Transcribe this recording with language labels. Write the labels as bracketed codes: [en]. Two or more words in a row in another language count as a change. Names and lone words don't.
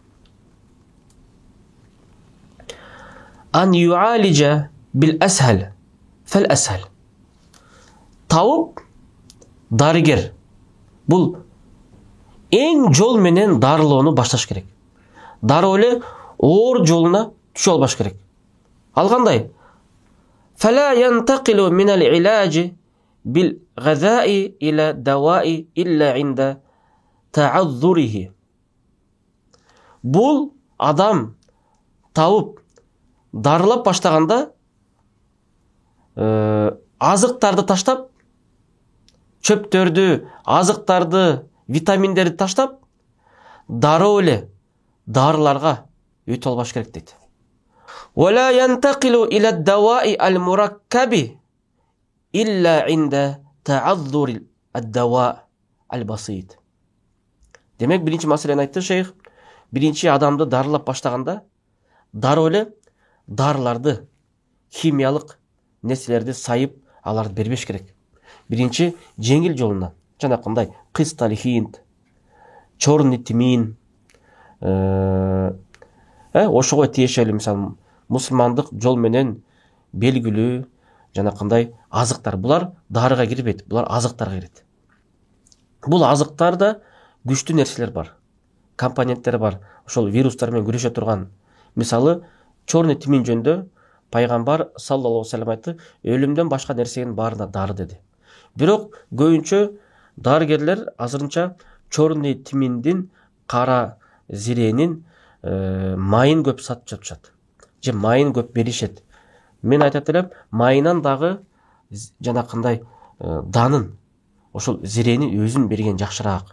[ar] أن يعالج بالأسهل فالأسهل. [ky] Тауып дарыгер. Бул эң жол менен дарылоону башташ керек. Дароо эле оор жолуна түшө албаш керек. Ал кандай? [ar] فلا ينتقل من العلاج بالغذاء إلى الدواء إلا عند تعذره. [ky] Бул адам тауып дарылап баштаганда азыктарды таштап, чөптөрдү, азыктарды, витаминдерди таштап, дароо эле дарыларга өтө албаш керек дейт. [ar] ولا ينتقل إلى الدواء المركب إلا عند تعذر الدواء البسيط. [ky] Демек, биринчи маселени айтты шейх. Биринчи адамды дарылап баштаганда дароо эле дарыларды, химиялык нерселерди сайып, аларды бербеш керек. Биринчи жеңил жолунан, жанакындай кысталхинт, [ru] черный тмин, [ky] ошого тиешелүү мисалы мусулмандык жол менен белгилүү жанакындай азыктар. Булар дарыга кирбейт, булар азыктарга кирет. Бул азыктарда күчтүү нерселер бар, компоненттер бар, ошол вирустар менен күрөшө турган. Мисалы, [ru] черный тмин [ky] жөнүндө пайгамбар [ar] صلى الله عليه وسلم [ky] айтты, өлүмдөн башка нерсенин баарына дары деди. Бирок көбүнчө дарыгерлер азырынча [ru] черный тминдин, [ky] кара зиренин майын көп сатып жатышат. Же майын көп беришет. Мен айтат элем, майынан дагы жанакындай данын, ошол зиренин өзүн берген жакшыраак.